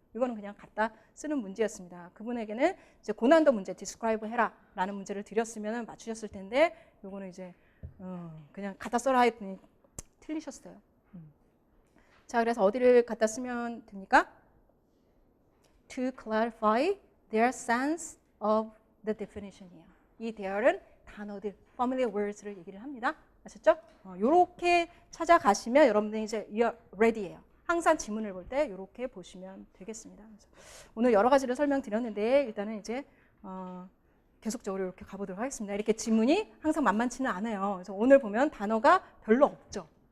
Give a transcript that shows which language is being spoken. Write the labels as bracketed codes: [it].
[ko] 이거는 그냥 갖다 쓰는 문제였습니다. 그분에게는 이제 고난도 문제, describe 해라 라는 문제를 드렸으면 맞추셨을 텐데 요거는 이제 그냥 갖다 써라 했더니 틀리셨어요. 자, 그래서 어디를 갖다 쓰면 됩니까? [en] To clarify their sense of the definition이에요. [ko] 이 there은 단어들, familiar words를 얘기를 합니다. 아셨죠? 요렇게 찾아가시면 여러분들이 이제 [en] you're ready [ko] 예요. 항상 지문을 볼 때 이렇게 보시면 되겠습니다. 오늘 여러 가지를 설명드렸는데 일단은 이제 계속적으로 이렇게 가보도록 하겠습니다. 이렇게 지문이 항상 만만치는 않아요. 그래서 오늘 보면 단어가 별로 없죠.